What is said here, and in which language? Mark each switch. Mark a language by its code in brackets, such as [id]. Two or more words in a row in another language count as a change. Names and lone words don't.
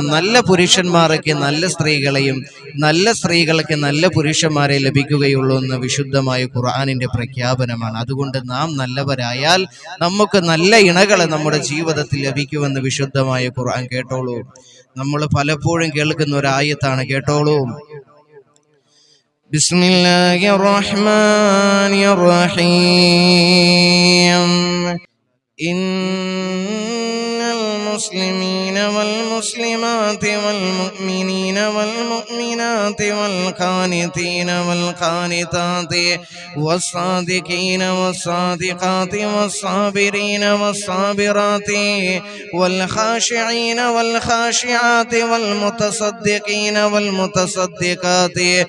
[ml] നല്ല പുരുഷന്മാരൊക്കെ നല്ല സ്ത്രീകളെയും, നല്ല സ്ത്രീകൾക്ക് നല്ല പുരുഷന്മാരെ ലഭിക്കുകയുള്ളൂ എന്ന് വിശുദ്ധമായ ഖുർആനിന്റെ പ്രഖ്യാപനമാണ്. അതുകൊണ്ട് നാം നല്ലവരായാൽ നമുക്ക് നല്ല ഇണകളെ നമ്മുടെ ജീവിതത്തിൽ ലഭിക്കുമെന്ന് വിശുദ്ധമായ ഖുർആൻ. കേട്ടോളൂ, നമ്മൾ പലപ്പോഴും കേൾക്കുന്ന ഒരു ആയത്താണ്, കേട്ടോളൂ. [ar] بسم الله الرحمن الرحيم إن المسلمين والمسلمات والمؤمنين والمؤمنات والقانتين والقانتات والصادقين والصادقات والصابرين والصابرات والخاشعين والخاشعات والمتصدقين والمتصدقات